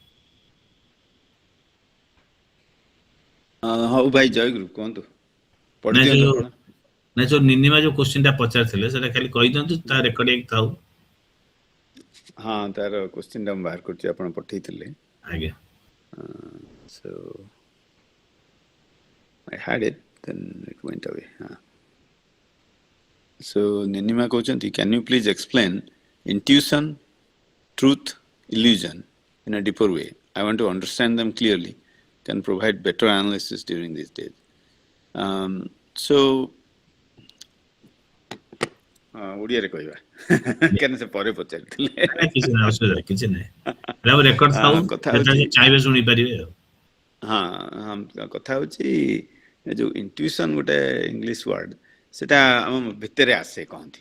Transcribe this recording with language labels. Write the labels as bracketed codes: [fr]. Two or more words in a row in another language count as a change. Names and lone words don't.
[or] ହଉ ଭାଇ ଜୟଗୁରୁ କୁହନ୍ତୁ, ନାଇଁ ପଢିଦିଅନ୍ତୁ ଆପଣ। ଯୋଉ ନିନିମା ଯୋଉ କୋଶ୍ଚିନ୍ ଟା ପଚାରିଥିଲେ ସେଟା ଖାଲି କହିଦିଅନ୍ତୁ, ତା ରେକର୍ଡ ହେଇକି ଥାଉ। ହଁ ତାର କୋଶ୍ଚିନ୍ ଟା ମୁଁ ବାହାର କରୁଛି, ଆପଣ ପଠେଇଥିଲେ। ଆଜ୍ଞା। [en] So I had it, then it went away. So Ninima କହୁଛନ୍ତି, can you please explain intuition, truth, illusion in a deeper way? I want to understand them clearly, can provide better analysis during these days. [or] So ଓଡ଼ିଆରେ କହିବା କାରଣ ସେ ପରେ ପଚାରିଥିଲେ। କିଛି ନାହିଁ, ଅସୁବିଧା କିଛି ନାହିଁ, ରେକର୍ଡ ଥାଉ, କଥା ସେଟା ହଉଛି ଚାହିଁବେ ଶୁଣିପାରିବେ ଆଉ। ହଁ କଥା ହଉଛି ଯୋଉ ଇଣ୍ଟୁଇସନ୍ ଗୋଟେ [en] English word, [or] ସେଟା ଆମ ଭିତରେ ଆସେ କହନ୍ତି।